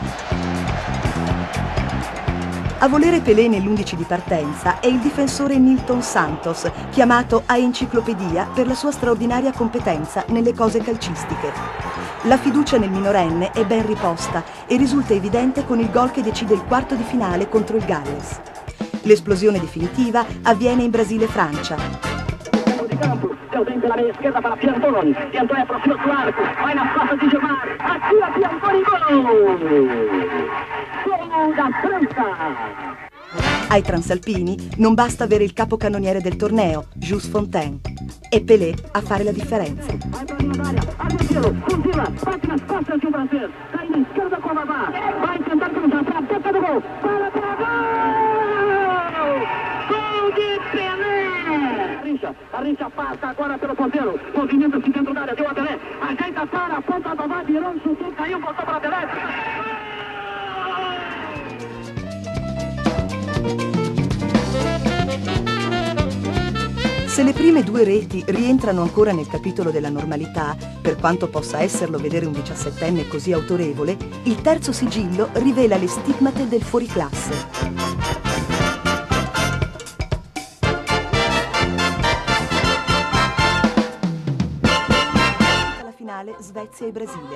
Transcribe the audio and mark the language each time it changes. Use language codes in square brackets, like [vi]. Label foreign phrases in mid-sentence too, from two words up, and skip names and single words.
[it] A volere Pelé nell'11 di partenza è il difensore Nilton Santos, chiamato a enciclopedia per la sua straordinaria competenza nelle cose calcistiche. La fiducia nel minorenne è ben riposta e risulta evidente con il gol che decide il quarto di finale contro il Galles. L'esplosione definitiva avviene in Brasile-Francia. [pt] Deu bem pela meia esquerda para Piantoni. Piantoni aproxima do arco. Vai na faça de Gilmar. Atira Piantoni, gol! Gol da França! [it] Ai transalpini non basta avere il capocannoniere del torneo, Jules Fontaine. È Pelé a fare la differenza. [pt] Vai para a área. Aguilera, fuzila, bate nas costas de francês. Sai na esquerda com Vavá. Vai tentar cruzar para a boca do gol. Para gol! Gol de Pelé! Arrincha passa agora pelo ponteiro. Movimento-se dentro da área, deu a Pelé. Ajeita para, aponta a Vavá, virou, chutou, caiu, voltou para Pelé. [it] Se le prime due reti rientrano ancora nel capitolo della normalità, per quanto possa esserlo vedere un 17enne così autorevole, il terzo sigillo rivela le stigmate del fuoriclasse. Svezia e Brasile.